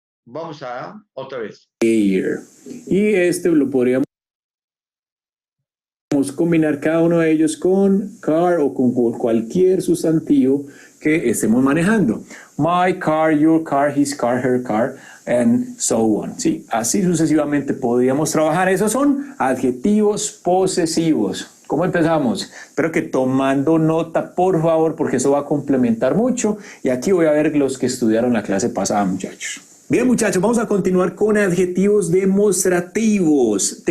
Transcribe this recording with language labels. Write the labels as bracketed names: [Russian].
[Spanish] Vamos a otra vez. Air. Y lo podríamos combinar cada uno de ellos con car o con cualquier sustantivo que estemos manejando. [English] My car, your car, his car, her car, and so on. [Spanish] Sí, así sucesivamente podríamos trabajar. Esos son adjetivos posesivos. ¿Cómo empezamos? Espero que tomando nota, por favor, porque eso va a complementar mucho. Y aquí voy a ver los que estudiaron la clase pasada, muchachos. Bien, muchachos, vamos a continuar con adjetivos demostrativos.